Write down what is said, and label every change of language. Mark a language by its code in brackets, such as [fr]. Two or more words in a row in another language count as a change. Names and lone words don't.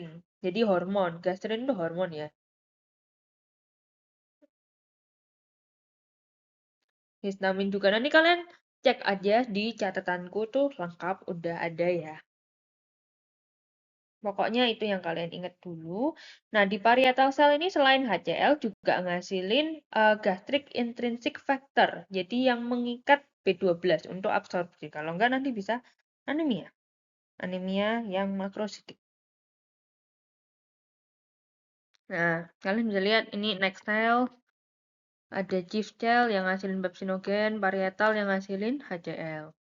[id] Jadi hormon. Gastrin itu hormon ya. Histamin juga. Nanti kalian cek aja di catatanku tuh lengkap udah ada ya. Pokoknya itu yang kalian ingat dulu. Nah, di [en] parietal cell [id] ini selain HCl juga ngasilin [en] gastric intrinsic factor. [id] Jadi yang mengikat B12 untuk absorpsi. Kalau enggak nanti bisa anemia. Anemia yang makrositik. Nah, kalian bisa lihat ini [en] next cell. [id] Ada [en] chief cell [id] yang ngasilin pepsinogen, parietal yang ngasilin HCl.